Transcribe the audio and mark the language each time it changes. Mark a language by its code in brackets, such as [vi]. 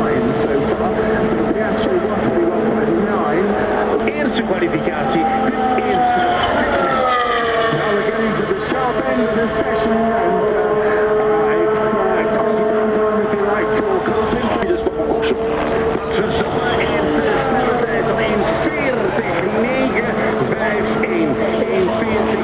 [en] So far, so Piastri 1:41.9. [nl] Eerste kwalificatie, het eerste segment. [en] Now we're getting to the sharp end of this session, and it's squeaky time if you like for Colpinto. [nl] Dus Max Verstappen eerste snelle tijd van 1:40.951.